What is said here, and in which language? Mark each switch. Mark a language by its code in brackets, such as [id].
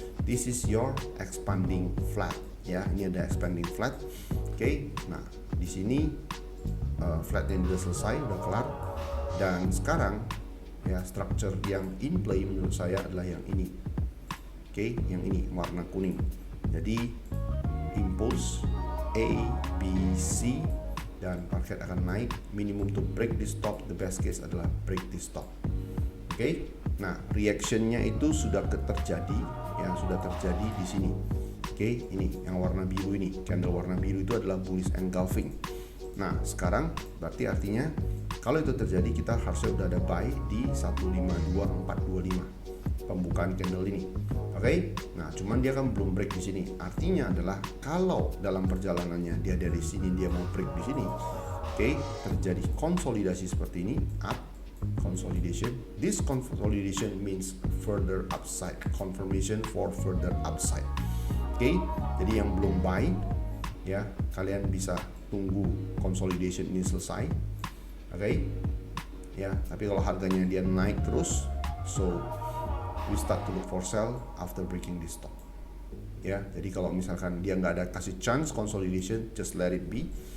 [en] This is your expanding flat, ya. [id] Ini ada expanding flat. Oke, nah di sini flat yang sudah selesai, udah kelar, dan sekarang ya structure yang [en] in play [id] menurut saya adalah yang ini. Oke, yang ini warna kuning. Jadi impulse A, B, C, dan market akan naik. [en] Minimum to break this top, the best case adalah break this top. [id] Oke, nah reactionnya itu sudah terjadi, ya sudah terjadi di sini. Oke, ini yang warna biru ini, candle warna biru itu adalah bullish engulfing. Nah sekarang berarti artinya kalau itu terjadi kita harusnya udah ada buy di 152425 pembukaan candle ini. Oke, nah cuman dia kan belum break di sini. Artinya adalah kalau dalam perjalanannya dia dari sini dia mau break di sini, oke, terjadi konsolidasi seperti ini, up consolidation. [en] This consolidation means further upside, confirmation for further upside. [id] Oke, jadi yang belum buy, ya kalian bisa tunggu consolidation ini selesai. Oke, ya. Tapi kalau harganya dia naik terus, [en] so we start to look for sell after breaking this top. [id] Ya, jadi kalau misalkan dia nggak ada kasih chance consolidation, [en] just let it be.